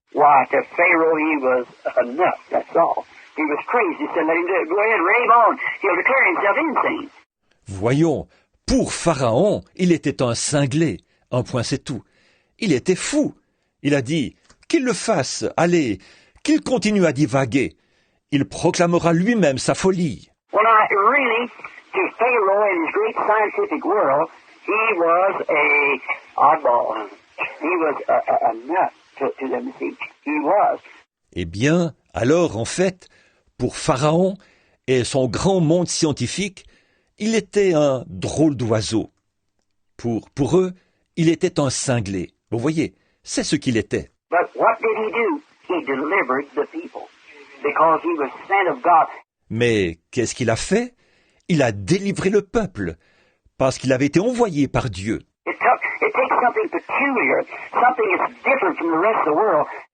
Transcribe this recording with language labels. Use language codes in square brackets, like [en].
[en] Why, to Pharaoh he was a nut, that's all. He was crazy. He said, let him do it. Go ahead, rave on. He'll declare himself insane. [fr] Voyons, pour Pharaon, il était un cinglé. Un point, c'est tout. Il était fou. Il a dit qu'il le fasse, allez, qu'il continue à divaguer. Il proclamera lui-même sa folie. [en] Well, now, really, to Pharaoh in his great scientific world, he was a oddball. He was a nut to them. He was. [fr] Eh bien, alors, en fait, pour Pharaon et son grand monde scientifique, il était un drôle d'oiseau. Pour eux, il était un cinglé. Vous voyez, c'est ce qu'il était. [en] But what did he do? He delivered the people because he was sent of God. [fr] Mais qu'est-ce qu'il a fait? Il a délivré le peuple parce qu'il avait été envoyé par Dieu. [en] It takes something peculiar, something that's different from the rest of the world.